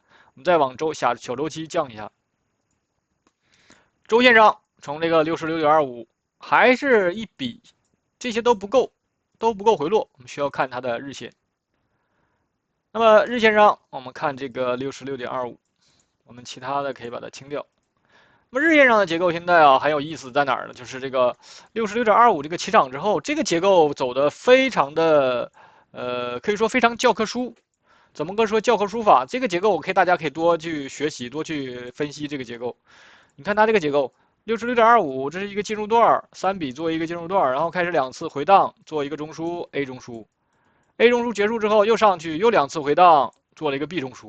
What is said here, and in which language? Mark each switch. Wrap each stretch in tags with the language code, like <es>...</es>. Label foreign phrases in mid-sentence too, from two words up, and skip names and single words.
<zh>我們再往小周期降一下，周線上從這個66.25還是一筆，這些都不夠回落，我們需要看它的日線。那麼日線上，我們看這個66.25，我們其他的可以把它清掉。那麼日線上的結構現在啊很有意思在哪兒呢？就是這個66.25這個起漲之後，這個結構走得非常的可以說非常教科書。怎麼個說教科書法？這個結構大家可以多去學習，多去分析這個結構。你看它這個結構，66.25，這是一個進入段，3筆做一個進入段，然後開始2次回盪，做一個中樞 A 中樞 ，A 中樞結束之後又上去，又2次回盪，做了一個 B 中樞。</zh>